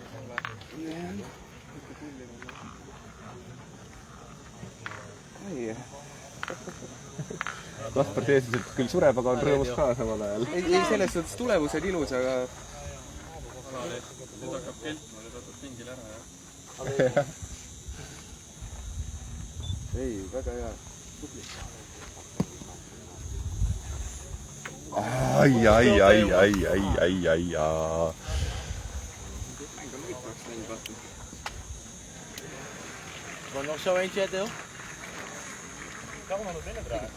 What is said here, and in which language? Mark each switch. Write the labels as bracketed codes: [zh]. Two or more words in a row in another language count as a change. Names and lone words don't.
[et] Kaspar teesis, et küll sureb, aga on rõõmus ka samal ajal. Ei, selles suhtes tulemus on ilus, aga... Nüüd hakkab keltma, nüüd hakkab pingil ära, jah. ei, väga hea. Ai. [nl] Maar nog zo eentje, Deel? Kan we nog binnen draaien?